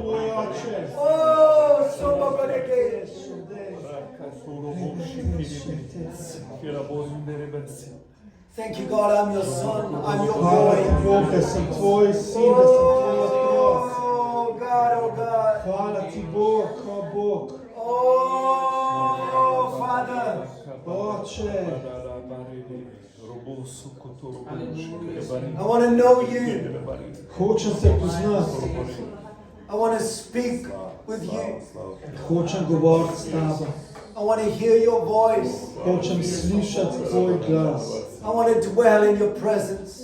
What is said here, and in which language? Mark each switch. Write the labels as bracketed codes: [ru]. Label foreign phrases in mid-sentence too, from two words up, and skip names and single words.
[en] Oh, so much again. Thank you, God, I'm your son, I'm your boy. [sl] Bog, da sem tvoj sin, da sem tvoja otrok. [en] Oh, God, oh, God. [sl] Hvala ti, Bog, o Bog. [en] Oh, Father. [sl] Oče, [en] I want to know you. [sl] hočem te poznati, [en] I want to speak with you. [sl] hočem govoriti s tabo, [en] I want to hear your voice. [sl] hočem slišati tvoj glas, [en] I want to dwell in your presence.